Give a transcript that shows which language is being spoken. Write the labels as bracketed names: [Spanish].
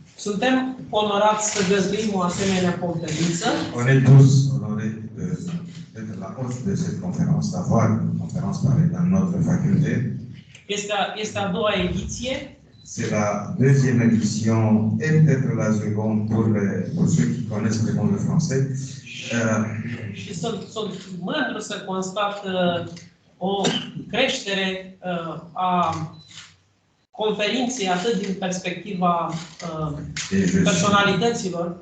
[Romanian] Suntem onorați să găzduim o asemenea conferință. [French] On est tous honorés d'être la hôte de cette conférence, d'avoir une conférence pareille dans notre faculté. [Romanian] Este a doua ediție. [French] C'est la deuxième édition et peut-être la seconde pour ceux qui connaissent vraiment le français. [Romanian] Și sunt mândru să constat o creștere a conferinței atât din perspectiva personalităților.